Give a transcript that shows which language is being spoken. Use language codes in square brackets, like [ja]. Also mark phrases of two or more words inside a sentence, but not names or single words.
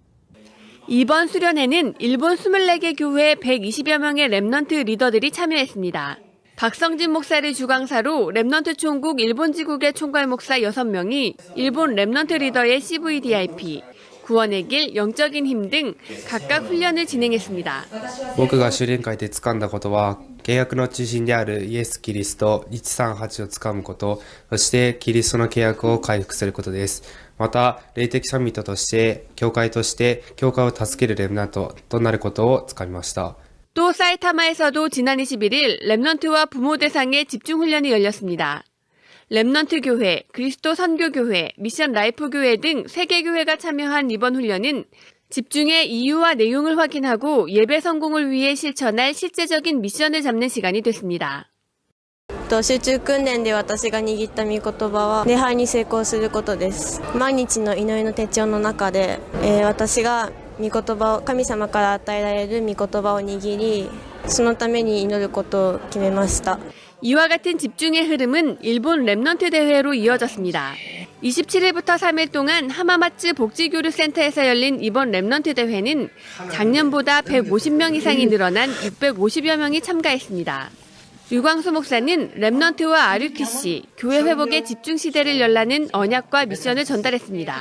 [ko] 이번 수련회는 일본 24개 교회 120여 명의 랩넌트 리더들이 참여했습니다. 박성진 목사를 주강사로 랩넌트 총국 일본 지국의 총괄 목사 6명이 일본 랩넌트 리더의 CVDIP, 구원의 길, 영적인 힘 등 각각 훈련을 진행했습니다. [ja] 僕が修練会で掴んだことは、契約の中心であるイエス・キリスト138を掴むこと、そしてキリストの契約を回復することです。また、霊的サミットとして、教会として、教会を助けるレムナントとなることを掴みました。 [ko] 또 사이타마에서도 지난 21일 랩넌트와 부모 대상의 집중훈련이 열렸습니다. 랩넌트 교회, 그리스도 선교교회, 미션 라이프 교회 등 3개 교회가 참여한 이번 훈련은 집중의 이유와 내용을 확인하고 예배 성공을 위해 실천할 실제적인 미션을 잡는 시간이 됐습니다. [ja] 集中訓練で私が握った御言葉は礼拝に成功することです。毎日の祈りの手帳の中で、私が御言葉を神様から与えられる御言葉を握り、そのために祈ることを決めました。 [ko] 이와 같은 집중의 흐름은 일본 랩넌트 대회로 이어졌습니다. 27일부터 3일 동안 하마마츠 복지교류센터에서 열린 이번 랩넌트 대회는 작년보다 150명 이상이 늘어난 650여 명이 참가했습니다. 류광수 목사는 랩넌트와 RUTC, 교회 회복의 집중 시대를 열라는 언약과 미션을 전달했습니다.